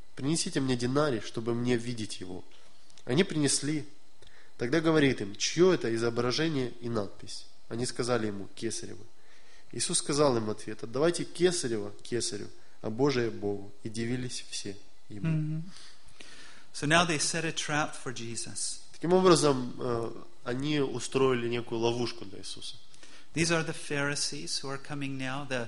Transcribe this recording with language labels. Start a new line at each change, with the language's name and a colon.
Russian: Принесите мне динарий, чтобы мне видеть его». Они принесли. Тогда говорит им: «Чье это изображение и надпись?» Они сказали ему: «Кесарево». Иисус сказал им в ответ: «Отдавайте кесарево кесарю, а Божие Богу». И дивились все ему. Mm-hmm.
English: So now they set a trap for Jesus.
Russian: Таким образом, они устроили некую ловушку для Иисуса.
English: These are the Pharisees who are coming now.